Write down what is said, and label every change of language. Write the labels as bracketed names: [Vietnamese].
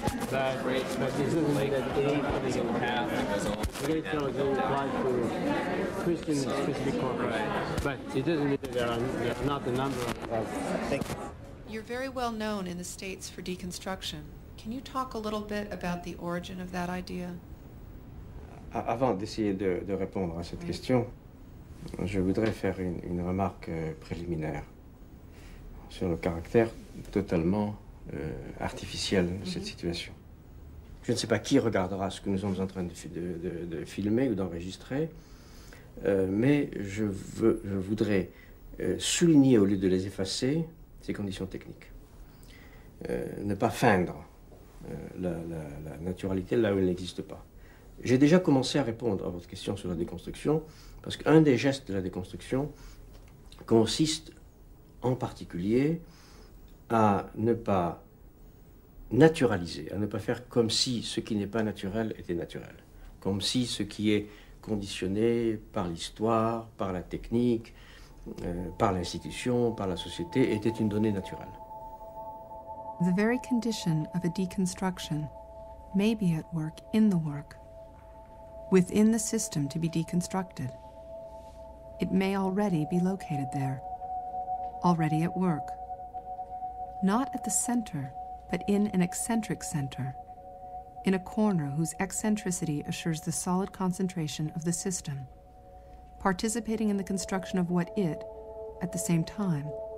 [English] But it doesn't mean that any path that goes apply to Christian specific corporations. But it doesn't mean that there are not a number of things. You're very well known in the States for deconstruction. Can you talk a little bit about the origin of that idea? [French] Avant d'essayer de répondre à cette question, je voudrais faire une remarque préliminaire sur le caractère totalement artificiel de cette situation. Je ne sais pas qui regardera ce que nous sommes en train de filmer ou d'enregistrer, mais je voudrais souligner, au lieu de les effacer, ces conditions techniques. Ne pas feindre la naturalité là où elle n'existe pas. J'ai déjà commencé à répondre à votre question sur la déconstruction, parce qu'un des gestes de la déconstruction consiste en particulier à ne pas naturaliser, à ne pas faire comme si ce qui n'est pas naturel était naturel, comme si ce qui est conditionné par l'histoire, par la technique, par l'institution, par la société, était une donnée naturelle. [English] The very condition of a deconstruction may be at work in the work, within the system to be deconstructed. It may already be located there, already at work. Not at the center, but in an eccentric center, in a corner whose eccentricity assures the solid concentration of the system, participating in the construction of what it, at the same time,